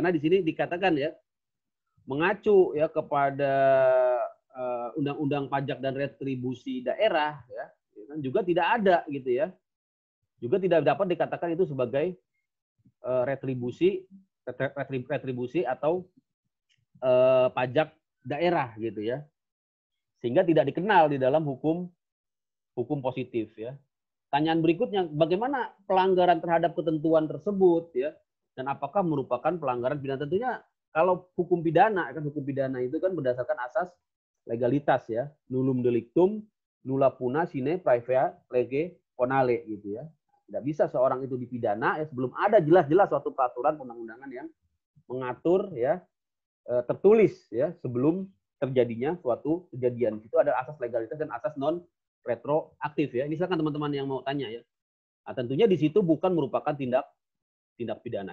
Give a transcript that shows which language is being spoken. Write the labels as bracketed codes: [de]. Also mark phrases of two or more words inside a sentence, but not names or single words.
[id] Karena di sini dikatakan ya, mengacu ya kepada Undang-Undang Pajak dan Retribusi Daerah ya, juga tidak ada gitu ya, juga tidak dapat dikatakan itu sebagai retribusi atau pajak daerah gitu ya, sehingga tidak dikenal di dalam hukum positif ya. Pertanyaan berikutnya, bagaimana pelanggaran terhadap ketentuan tersebut ya, dan apakah merupakan pelanggaran pidana? Tentunya kalau hukum pidana itu kan berdasarkan asas legalitas ya, [la] nullum delictum nulla puna sine praevia lege ponale [id] gitu ya. Tidak bisa seorang itu dipidana ya sebelum ada jelas-jelas suatu peraturan undang-undangan yang mengatur ya, tertulis ya sebelum terjadinya suatu kejadian. Itu ada asas legalitas dan asas non retroaktif ya. Ini silakan teman-teman yang mau tanya ya. Nah, tentunya di situ bukan merupakan tindak pidana.